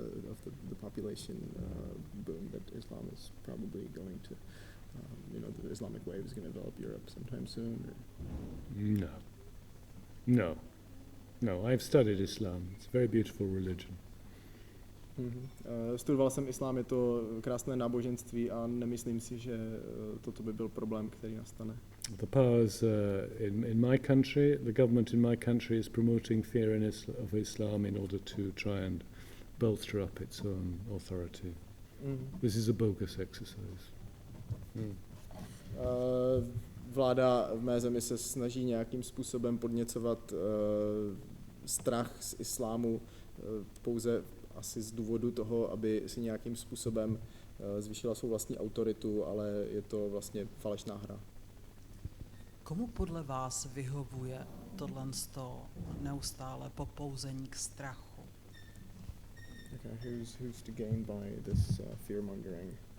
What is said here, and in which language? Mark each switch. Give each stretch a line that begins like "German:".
English: Of the population boom that Islam is probably going to, the Islamic wave is going to develop Europe sometime soon. No. I've studied Islam. It's a very beautiful religion.
Czech: Studoval jsem islám, je to krásné náboženství a nemyslím si, že toto by byl problém, který nastane.
English: The powers in my country, the government in my country is promoting fear of Islam in order to try and bolster up its own authority. This is a bogus exercise.
Czech: Vláda v mé zemi se snaží nějakým způsobem podněcovat strach z islámu pouze asi z důvodu toho, aby si nějakým způsobem zvýšila svou vlastní autoritu, ale je to vlastně falešná hra. Komu podle vás vyhovuje tohle neustále popouzení k strachu?
English: Okay, who's to gain by this fear-mongering?